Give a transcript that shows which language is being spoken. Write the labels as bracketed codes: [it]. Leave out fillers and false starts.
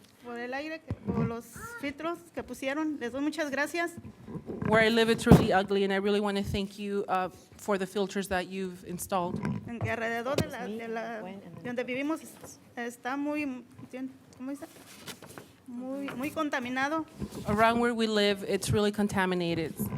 [es] Por el aire, por los filtros que pusieron. Les doy muchas gracias. [en] it's really ugly, and I really want to thank you for the filters that you've installed. [es] En que alrededor de donde vivimos está muy, ¿cómo dice? Muy contaminado. [en] Around where we live, it's really contaminated.